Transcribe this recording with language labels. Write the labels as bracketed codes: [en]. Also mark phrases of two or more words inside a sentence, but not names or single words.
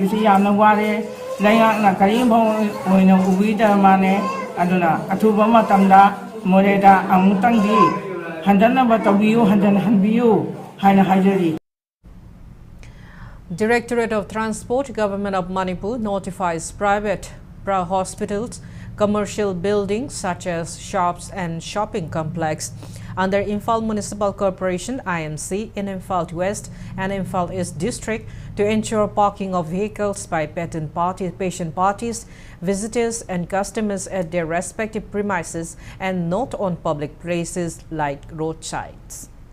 [mni] bisi yamna ware layak na kari bhong oina ubida mane aduna athuba matamda moreda angtangdi handana batabiyu handan hanbiyu haina hajari. [en] Directorate of Transport, Government of Manipur notifies private hospitals, commercial buildings such as shops and shopping complex under Imphal Municipal Corporation IMC in Imphal West and Imphal East District to ensure parking of vehicles by patient parties, visitors and customers at their respective premises and not on public places like roadsides.